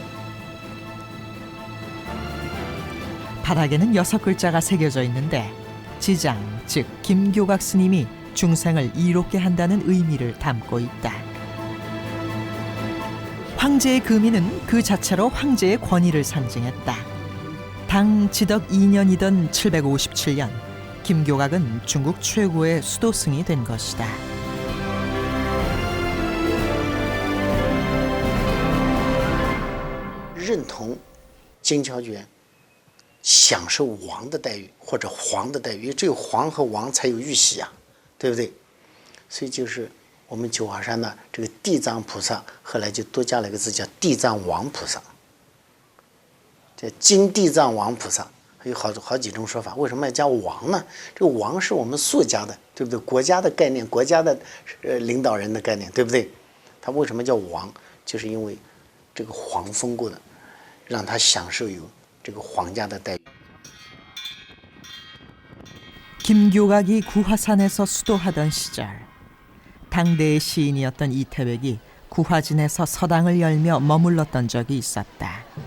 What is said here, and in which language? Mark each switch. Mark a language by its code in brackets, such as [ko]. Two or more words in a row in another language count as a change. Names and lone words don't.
[ko] 바닥에는 6글자가 새겨져 있는데 지장, 즉 김교각 스님이 중생을 이롭게 한다는 의미를 담고 있다. 황제의 금인은 그 자체로 황제의 권위를 상징했다. 당 지덕 2년이던 757년 김교각은 중국 최고의 수도승이 된 것이다. [zh] 認同金乔觉享受王的待遇或者皇的待遇，因为只有皇和王才有玉玺啊，对不对？所以就是我们九华山的这个地藏菩萨，后来就多加了一个字叫地藏王菩萨， 这金地藏王菩萨有好几种说法。为什么要叫王呢？这个王是我们肃家的，对不对？国家的概念，国家的领导人的概念，对不对？他为什么叫王？就是因为这个皇封过的，让他享受有这个皇家的待遇。 [ko] 김교각이 구화산에서 수도하던 시절 당대의 시인이었던 이태백이 구화진에서 서당을 열며 머물렀던 적이 있었다.